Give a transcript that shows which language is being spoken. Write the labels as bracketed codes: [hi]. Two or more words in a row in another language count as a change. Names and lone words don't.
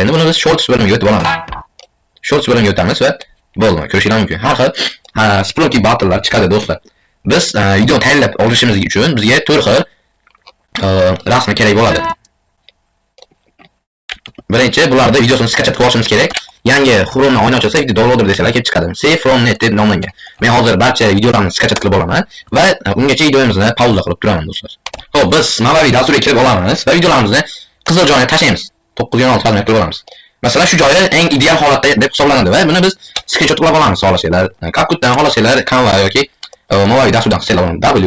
[uz] Endi buni biz shorts bo'limiga o'tib olamiz. Shorts bo'limiga o'tamiz va bo'ldi, ko'rishingiz mumkin. Har xil Splunky Battle'lar chiqadi do'stlar. Biz video tayyorlab olishimiz uchun bizga 4 xil rasm kerak bo'ladi. Birinchi bularda videosini sketch qilib olishimiz kerak. Yangi Chrome'ni oyna ochilsa, [en] video downloader [uz] desalar kelib chiqadi. Save from net deb nomlangan. Men hozir barcha videolarni sketch qilib olaman va ungacha videomizni pauza qilib turaman do'stlar. Xo'p, biz mobil dasturga kirib olamiz va videolarimizni qizil joyga tashlaymiz. 916 parametr qilib olamiz. Masalan, shu joyi eng ideal holatda deb hisoblanadi va buni biz screenshot qilib olamiz xohlasanglar. CapCut'dan xohlasanglar Canva yoki mobil dasturdan qilsanglar bo'ladi.